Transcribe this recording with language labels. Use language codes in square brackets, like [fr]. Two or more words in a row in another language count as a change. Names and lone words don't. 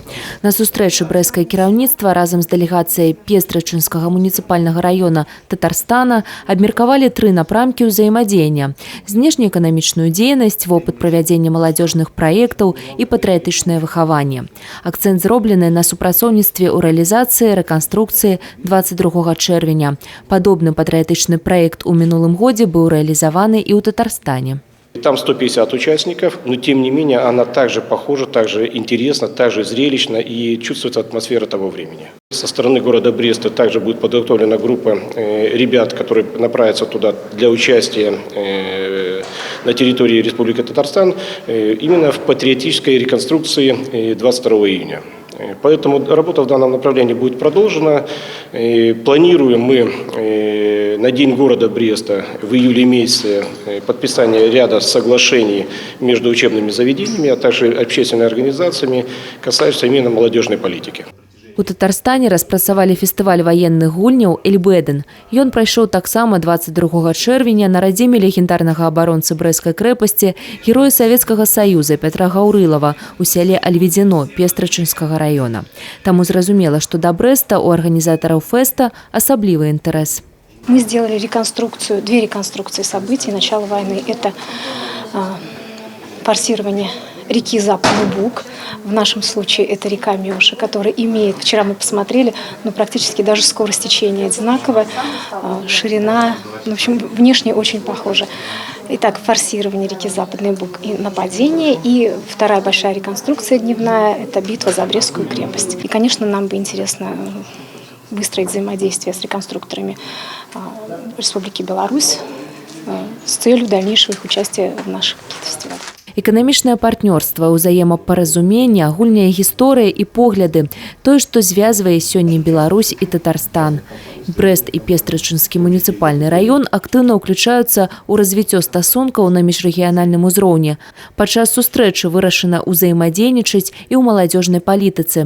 [be] На сустрэчы брэсцкае кіраўніцтва разам з дэлегацыяй Пестрычынскага муніцыпальнага раёна Татарстана абмеркавалі 3 напрамкі ўзаемадзеяння: знешнеэканамічную дзейнасць, вопыт правядзення маладзёжных праектаў і патрыятычнае выхаванне. Акцэнт зроблены на супрацоўніцтве ў рэалізацыі рэканструкцыі 22 чэрвеня. [ru] Подобный патриотичный проект [be] у минулым годзе [ru] был реализован и у Татарстане. Там 150 участников, но тем не менее она также похожа, также интересна, также зрелищна и чувствуется атмосфера того времени. Со стороны города Бреста также будет подготовлена группа ребят, которые направятся туда для участия на территории Республики Татарстан именно в патриотической реконструкции 22 июня. Поэтому работа в данном направлении будет продолжена. Планируем мы на День города Бреста в июле месяце подписание ряда соглашений между учебными заведениями, а также общественными организациями, касающихся именно молодежной политики. [be] У Татарстане распрацавалі фестываль военных гульняў «Эльбэдэн». Ён прайшоў таксама 22 чэрвеня на радзіме легендарнага абаронцы Брэсцкай крэпасці, героя Савецкага Саюза Петра Гаўрылава у сяле Альведзіно Пестрычынскага раёна. Таму зразумела, што да Брэста у арганізатараў фэста асаблівы інтарэс. [ru] Мы сделали реконструкцию, 2 реконструкции событий начала войны. Это форсирование реки Западный Буг. В нашем случае это река Мёша, которая имеет, вчера мы посмотрели, практически даже скорость течения одинаковая, ширина, в общем, внешне очень похожа. Итак, форсирование реки Западный Буг и нападение. И вторая большая реконструкция дневная – это битва за Брестскую крепость. И, конечно, нам бы интересно выстроить взаимодействие с реконструкторами Республики Беларусь с целью дальнейшего их участия в наших фестивалях. [be] Эканамічнае партнёрства, узаемапаразуменне, агульныя гісторыі і погляды – тое, што звязвае сёння Беларусь і Татарстан. Брэст і Пестрычынскі муніцыпальны раён актыўна ўключаюцца ў развіццё стасункаў на міжрэгіянальным узроўні. Падчас сустрэчы вырашана ўзаемадзейнічаць і ў маладзёжнай палітыцы.